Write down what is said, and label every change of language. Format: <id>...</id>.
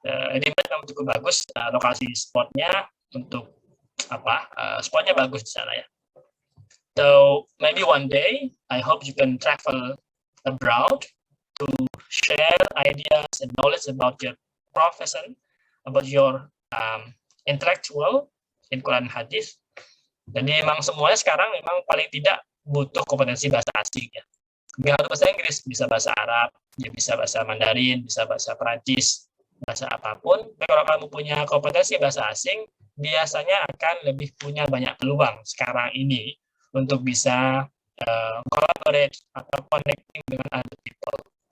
<id>Edinburgh memang cukup bagus lokasi spotnya untuk spotnya bagus di sana ya.</id> <en>So maybe one day I hope you can travel abroad to share ideas and knowledge about your profession, about your intellectual in Quran Hadis.</en> <id>Jadi memang semuanya sekarang memang paling tidak butuh kompetensi bahasa asing ya. Nggak harus bahasa Inggris, bisa bahasa Arab, ya bisa bahasa Mandarin, bisa bahasa Perancis, bahasa apapun. Tapi kalau kamu punya kompetensi bahasa asing, biasanya akan lebih punya banyak peluang sekarang ini untuk bisa collaborate atau connecting dengan</id> <en>other people.</en>